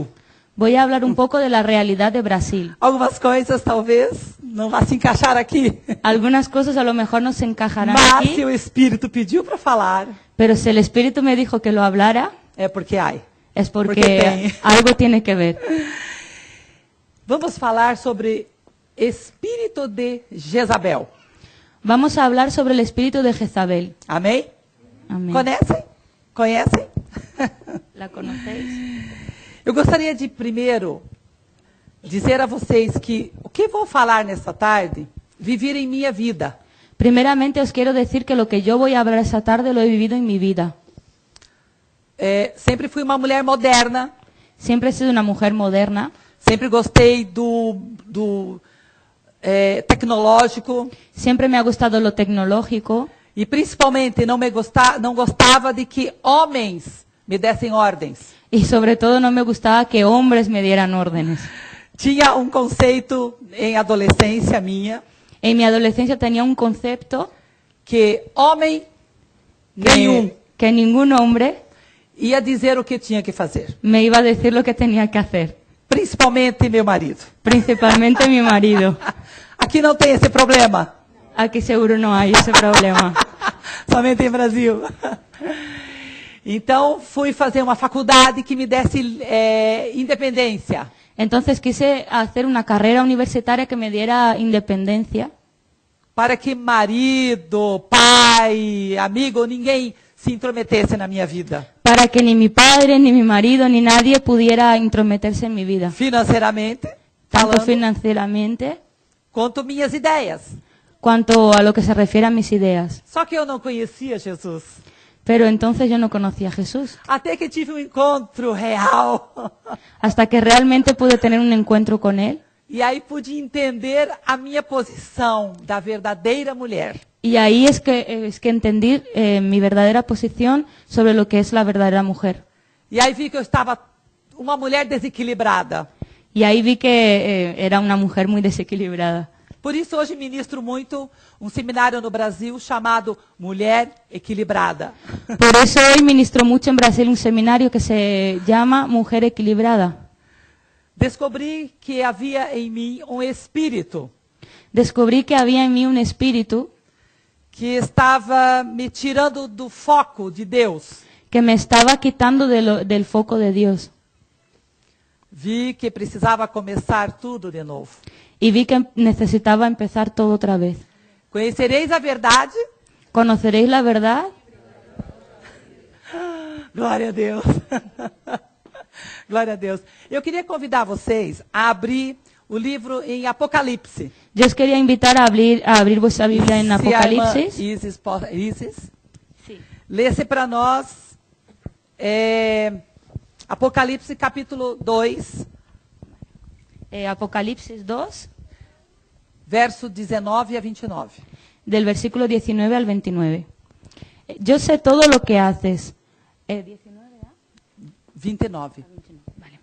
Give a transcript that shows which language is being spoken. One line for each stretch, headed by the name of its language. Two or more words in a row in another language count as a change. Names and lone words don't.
Spanish: Voy a hablar un poco de la realidad de Brasil.
Portuguese: Algumas coisas talvez não vá se encaixar aqui.
Spanish: Algunas cosas a lo mejor no se encajarán
Portuguese: Mas
Spanish: aquí.
Portuguese: se o Espírito pediu para falar,
Spanish: pero si el Espíritu me dijo que lo hablara,
Portuguese: é porque hay.
Spanish: Es porque algo tiene que ver.
Portuguese: Vamos falar sobre espírito de Jezabel.
Spanish: Vamos a hablar sobre el espíritu de Jezabel.
Portuguese: Amém? Amém. Conhecem? Conhecem?
Spanish: ¿La conocéis?
Portuguese: Eu gostaria de primeiro dizer a vocês que o que vou falar nesta tarde, viver em minha vida.
Spanish: Primeramente os quiero decir que lo que yo voy a hablar esta tarde lo he vivido en mi vida.
Portuguese: Sempre fui uma mulher moderna.
Spanish: Siempre he sido una mujer moderna.
Portuguese: Sempre gostei do tecnológico.
Spanish: Siempre me ha gustado lo tecnológico.
Portuguese: E principalmente não gostava de que homens me dessem ordens.
Spanish: Y sobre todo no me gustaba que hombres me dieran órdenes.
Portuguese: Tinha um conceito em adolescência minha
Spanish: En mi adolescencia tenía un concepto
Portuguese: que homem nenhum
Spanish: que ningún hombre
Portuguese: ia dizer o que tinha que fazer,
Spanish: me iba a decir lo que tenía que hacer,
Portuguese: principalmente meu marido.
Spanish: principalmente mi marido.
Portuguese: Aqui não tem esse problema,
Spanish: Aquí seguro no hay ese problema.
Portuguese: somente em Brasil. Então fui fazer uma faculdade que me desse independência.
Spanish: Entonces quise hacer una carrera universitaria que me diera independencia
Portuguese: Para que marido, pai, amigo, ninguém se intrometesse na minha vida.
Spanish: para que ni mi padre, ni mi marido, ni nadie pudiera intrometerse en mi vida,
Portuguese: Financeiramente, tanto falando,
Spanish: financieramente
Portuguese: quanto minhas ideias.
Spanish: cuanto a lo que se refiere a mis ideas.
Portuguese: Só que eu não conhecia Jesus.
Spanish: Pero entonces yo no conocía a Jesús,
Portuguese: Até que tive um encontro real.
Spanish: hasta que realmente pude tener un encuentro con Él.
Portuguese: E aí pude entender a minha posição da verdadeira mulher.
Spanish: Y ahí es que entendí mi verdadera posición sobre lo que es la verdadera mujer.
Portuguese: E aí vi que eu estava uma mulher desequilibrada.
Spanish: Y ahí vi que era una mujer muy desequilibrada.
Portuguese: Por isso hoje ministro muito um seminário no Brasil chamado Mulher Equilibrada.
Spanish: Por eso hoy ministro mucho en Brasil un seminario que se llama Mujer Equilibrada.
Portuguese: Descobri que havia em mim um espírito
Spanish: Descubrí que había en mí un espíritu
Portuguese: que estava me tirando do foco de Deus.
Spanish: que me estaba quitando del foco de Dios.
Portuguese: Vi que precisava começar tudo de novo.
Spanish: Y vi que necesitaba empezar todo otra vez.
Portuguese: Conhecereis a verdade.
Spanish: ¿Conoceréis la verdad?
Portuguese: Glória a Deus. Glória a Deus. Eu queria convidar vocês a abrir o livro em Apocalipse.
Spanish: Yo os quería invitar a abrir vuestra Biblia en
Portuguese: Se a irmã
Spanish: Apocalipsis. Isis Sí.
Portuguese: lesse para nós Apocalipse capítulo 2,
Spanish: Apocalipsis 2,
Portuguese: verso 19 a 29.
Spanish: del versículo 19 al 29. Yo sé todo lo que haces. 29. Vale.